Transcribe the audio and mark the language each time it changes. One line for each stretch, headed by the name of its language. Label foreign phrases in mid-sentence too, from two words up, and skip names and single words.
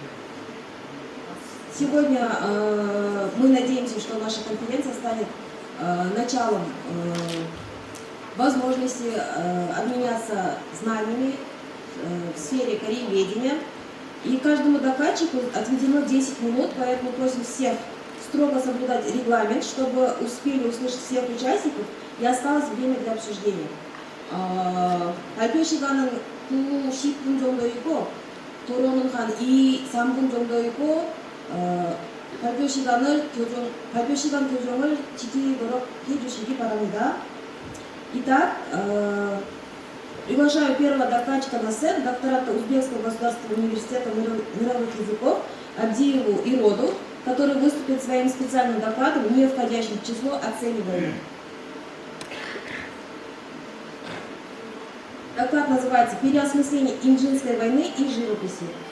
Russian: Сегодня мы надеемся, что наша конференция станет началом возможности обменяться знаниями в сфере корееведения. И каждому докладчику отведено 10 минут, поэтому просим всех строго соблюдать регламент, чтобы успели услышать всех участников и осталось время для обсуждения.
Korean: 발표 시간은 90분 정도 있고 토론은 한 3분 정도 있고 발표 시간 교정을 지키도록 해주시기 바랍니다.
Russian: Итак, приглашаю первого докладчика на сцену, доктората Узбекского государственного университета мировых языков Абдиеву Ироду, который выступит своим специальным докладом, не входящим в число оцениваемых. Доклад называется «Переосмысление Имджинской войны и живописи».